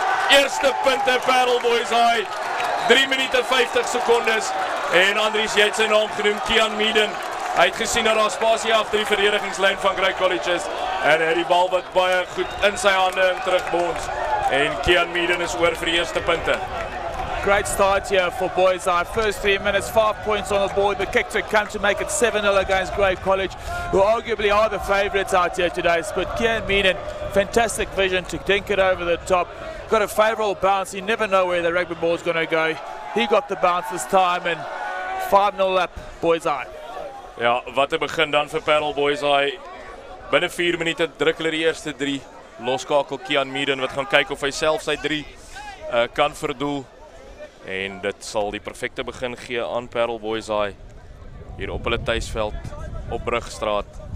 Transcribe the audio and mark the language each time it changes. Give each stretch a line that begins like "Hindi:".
Afrikaans: Eerste punte Paarl Boyseye. 3 minute 50 sekondes. En Andries, jy het sy naam genoem, Kian Meaden. Hy het gesien dat daar spasie agter die verdedigingslyn van Grey College is. En die bal wat baie goed in sy hande en terugbons. En Kian Meaden is oor vir die eerste punte.
English: Great start here for Boyseye. First 3 minutes, 5 points on the board. The kick to come to make it 7-0 against Grey College, who arguably are the favourites out here today. But Kian Meaden, fantastic vision to dink it over the top. Got a favourable bounce. You never know where the rugby ball is going to go. He got the bounce this time and 5-0 up Boyseye.
Afrikaans: Ja, wat 'n begin dan vir Paarl Boyseye. Binne 4 minute druk hulle die eerste 3. Loskakel Kian Meaden wat gaan kyk of hy self sy 3 kan verdoel. En dit sal die perfekte begin gee aan Paarl Boyseye hier op hulle tuisveld op Brugstraat.